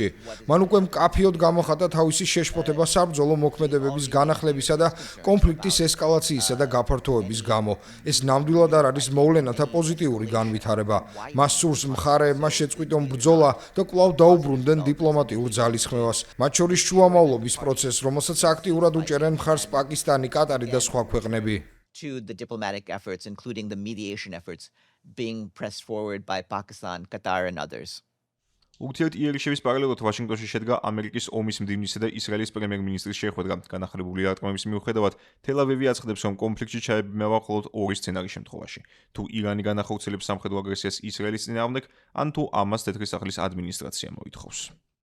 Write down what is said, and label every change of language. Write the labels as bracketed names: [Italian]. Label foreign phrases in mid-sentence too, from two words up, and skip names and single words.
[Georgian] მან უკვე მკაფიოდ გამოხატა თავისი შეშფოთება საბრძოლო მოქმედებების განახლებისა და კონფლიქტის ესკალაციისა და გაფართოების გამო. ეს ნამდვილად არ არის მოვლენათა პოზიტიური განვითარება. მას სურს მხარეებმა შეწყვიტონ ბრძოლა და კვლავ დაუბრუნდნენ დიპლომატიურ ძალისხმევას, მათ შორის შუამავლობის პროცესს, რომელსაც აქტიურად უჭერენ მხარს პაკისტანი, კატარი და სხვა ქვეყნები. [English] To the diplomatic efforts, including the mediation efforts being pressed forward by Pakistan, Qatar and others. [Georgian] ურთიერთ იერიშების პარალელურად ვაშინგტონში შედგა ამერიკის ომის მდივნისა და ისრაელის პრემიერ-მინისტრის შეხვედრა. განახლებული დარტყმების მიუხედავად, თელ-ავივი აცხადებს, რომ კონფლიქტში ჩაებმევა მხოლოდ ორი სცენარის შემთხვევაში: თუ ირანი განახორციელებს სამხედრო აგრესიას ისრაელის წინააღმდეგ, ან თუ ამას თეთრი სახლის ადმინისტრაცია მოითხოვს.